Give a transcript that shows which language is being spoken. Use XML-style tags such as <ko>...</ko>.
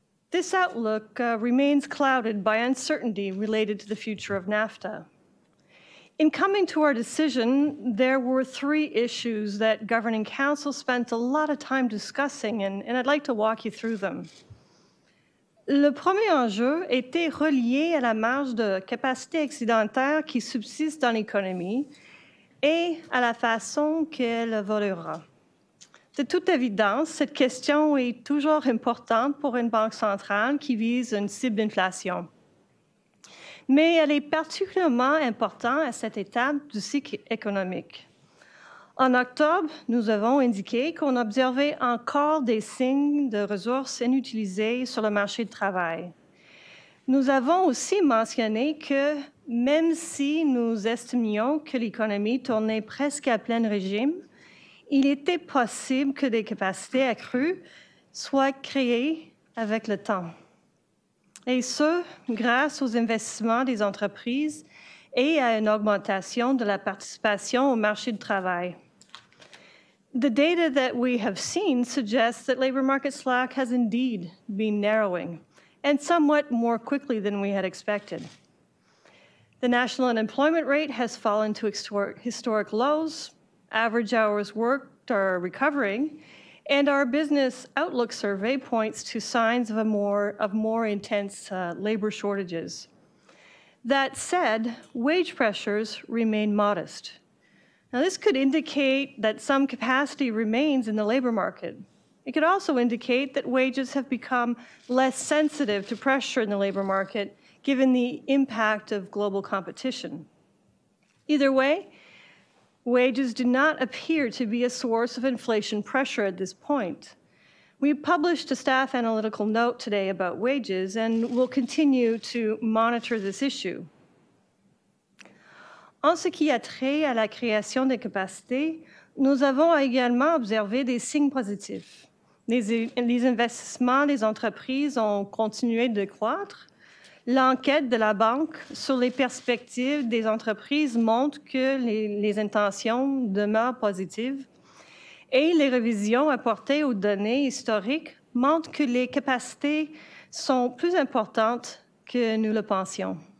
<en>This outlook remains clouded by uncertainty related to the future of NAFTA. In coming to our decision, there were 3 issues that Governing Council spent a lot of time discussing, and I'd like to walk you through them.</en> <fr>Le premier enjeu était relié à la marge de capacité excédentaire qui subsiste dans l'économie et à la façon qu'elle évoluera. De toute évidence, cette question est toujours importante pour une banque centrale qui vise une cible d'inflation. Mais elle est particulièrement importante à cette étape du cycle économique. En octobre, nous avons indiqué qu'on observait encore des signes de ressources inutilisées sur le marché du travail. Nous avons aussi mentionné que même si nous estimions que l'économie tournait presque à plein régime, il était possible que des capacités accrues soient créées avec le temps. Et ce, grâce aux investissements des entreprises et à une augmentation de la participation au marché du travail.</fr> <en>The data that we have seen suggests that labor market slack has indeed been narrowing, and somewhat more quickly than we had expected. The national unemployment rate has fallen to historic lows, average hours worked are recovering, and our business outlook survey points to signs of more intense labor shortages. That said, wage pressures remain modest. Now, this could indicate that some capacity remains in the labor market. It could also indicate that wages have become less sensitive to pressure in the labor market, given the impact of global competition. Either way, wages do not appear to be a source of inflation pressure at this point. We published a staff analytical note today about wages, and we'll continue to monitor this issue.</en> <fr>En ce qui a trait à la création des capacités, nous avons également observé des signes positifs. Les investissements des entreprises ont continué de croître. L'enquête de la Banque sur les perspectives des entreprises montre que les intentions demeurent positives et les révisions apportées aux données historiques montrent que les capacités sont plus importantes que nous le pensions.</fr>